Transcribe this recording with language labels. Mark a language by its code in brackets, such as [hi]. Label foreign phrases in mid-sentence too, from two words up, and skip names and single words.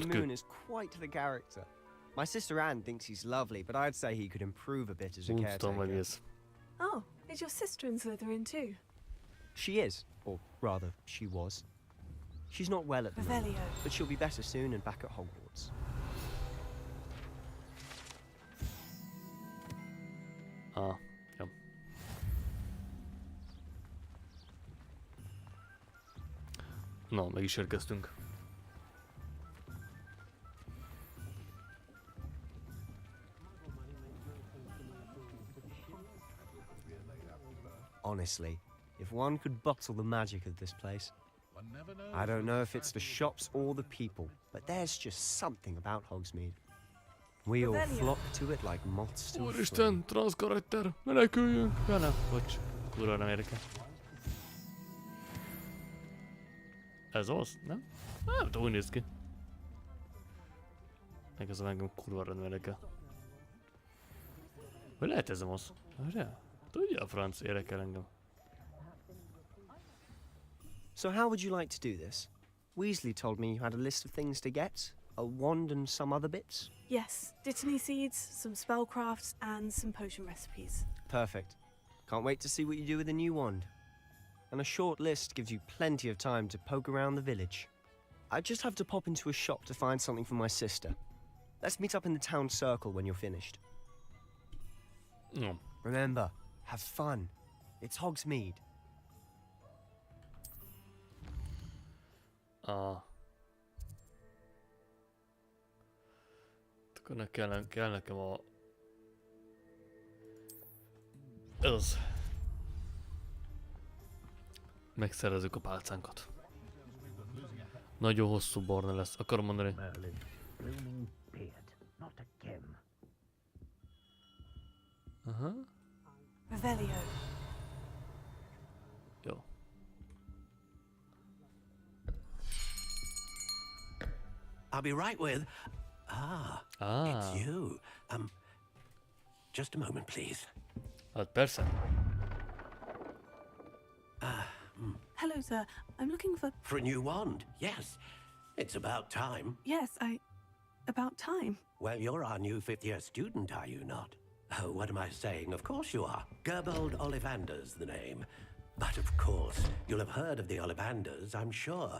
[en] Moon is quite the character. My sister Anne thinks he's lovely, but I'd say he could improve a bit as a caretaker. Oh, is your sister in Slytherin too? She is, or rather, she was. She's not well at the moment, but she'll be better soon and back at Hogwarts. [hu] Jó. Na, meg is érkeztünk. [en] Honestly, if one could bottle the magic of this place. I don't know if it's the shops or the people, but there's just something about Hogsmeade. We all flock to it like moths to a flame. [hu] Úristen, transzkarakter, meneküljünk! Ja nem, bocs, kurva nem érdekel. Ez az, nem? Nem tudom, úgy néz ki. Meg ez a engem kurva nem érdekel. Vagy lehet ez az? Tudja a franc, érdekel engem. [en] So how would you like to do this? Weasley told me you had a list of things to get, a wand and some other bits. Yes, dittany seeds, some spellcrafts, and some potion recipes. Perfect. Can't wait to see what you do with the new wand. And a short list gives you plenty of time to poke around the village. I just have to pop into a shop to find something for my sister. Let's meet up in the town circle when you're finished. No. Remember, have fun. It's Hogsmeade. [hu] Akkor kell nekem a... Ez. Megszerezzük a pálcánkat. Nagyon hosszú barna lesz, akarom mondani. Aha. Revelio. Jó. [en] I'll be right with... It's you. Just a moment, please. [hu] Hát persze. [en] Hello, sir. I'm looking for... For a new wand, yes. It's about time. Yes, about time. Well, you're our new fifth-year student, are you not? Oh, what am I saying? Of course you are. Gerbold Ollivander's the name. But of course, you'll have heard of the Ollivanders, I'm sure.